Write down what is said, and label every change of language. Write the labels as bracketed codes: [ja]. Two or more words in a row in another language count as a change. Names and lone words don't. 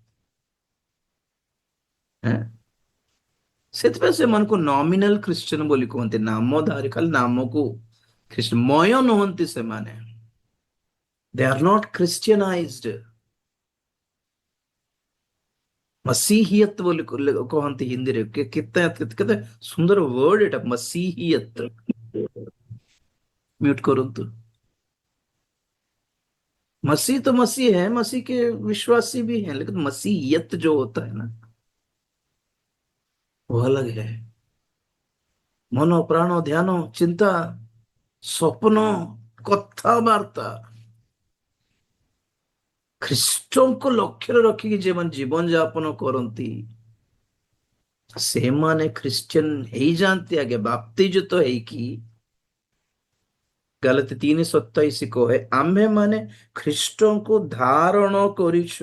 [or] ସେଥିପାଇଁ ସେମାନଙ୍କୁ [en] nominal Christian [or] ବୋଲି କୁହନ୍ତି, ନାମଧାରୀ, ଖାଲି ନାମକୁ ଖ୍ରୀଷ୍ଟିଆନ। ମୟ ନୁହନ୍ତି ସେମାନେ। [en] They are not Christianized. [or] मसीहियत ବୋଲି କହନ୍ତି ହିନ୍ଦୀରେ। କେତେ କେତେ ସୁନ୍ଦର ୱାର୍ଡ ଏଟା, मसीहियत। म्यूट କରନ୍ତୁ। [hi] मसीह तो मसीह है, मसीह के विश्वासी भी हैं, लेकिन मसीहियत जो होता है ना, वो अलग है। [or] मन, प्राण, ध्यान, चिंता, स्वप्न, कथाबार्ता ଖ୍ରୀଷ୍ଟଙ୍କୁ ଲକ୍ଷ୍ୟରେ ରଖିକି ଯେମାନେ ଜୀବନ ଯାପନ କରନ୍ତି, ସେମାନେ ଖ୍ରୀଷ୍ଟିଆନ ହେଇଯାଆନ୍ତି ଆଗେ, ବାପ୍ତିଜିତ ହେଇକି। ଗାଲାତି 3:27 କହେ, ଆମ୍ଭେ ମାନେ ଖ୍ରୀଷ୍ଟଙ୍କୁ ଧାରଣ କରିଛୁ।